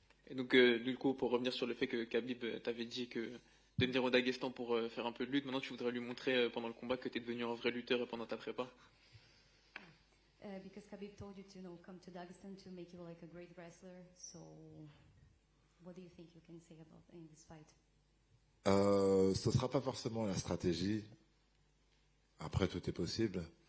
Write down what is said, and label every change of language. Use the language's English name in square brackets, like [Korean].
[French] Et donc du coup, pour revenir sur le fait que Khabib t'avait dit que de venir au Daghestan pour faire un peu de lutte, maintenant tu voudrais lui montrer pendant le combat que tu es devenu un vrai lutteur pendant ta prépa? [English] Because Khabib told you to come to Dagestan to make you like a great wrestler. So, what do you think you can say about in this fight? [French] Ce sera pas forcément la stratégie. Après, tout est possible.